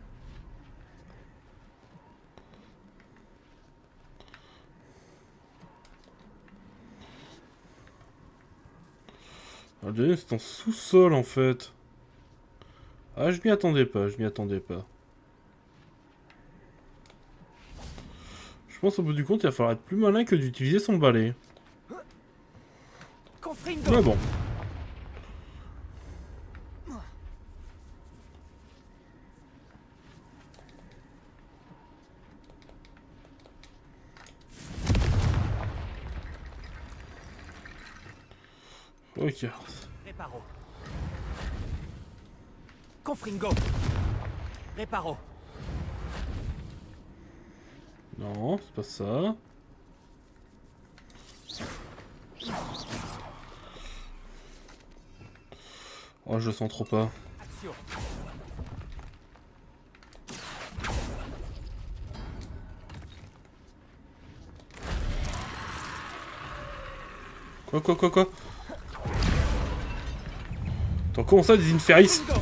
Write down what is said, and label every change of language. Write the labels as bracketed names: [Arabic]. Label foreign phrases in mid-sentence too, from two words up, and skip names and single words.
[French] Le deuxième c'est en sous-sol en fait. Ah, je m'y attendais pas, je m'y attendais pas. Je pense au bout du compte il va falloir être plus malin que d'utiliser son balai. Mais bon. Ok. Réparo. Confringo. Réparo. Non, c'est pas ça. Oh, je le sens trop pas. Action. Quoi Attends, comment ça, des Inferis?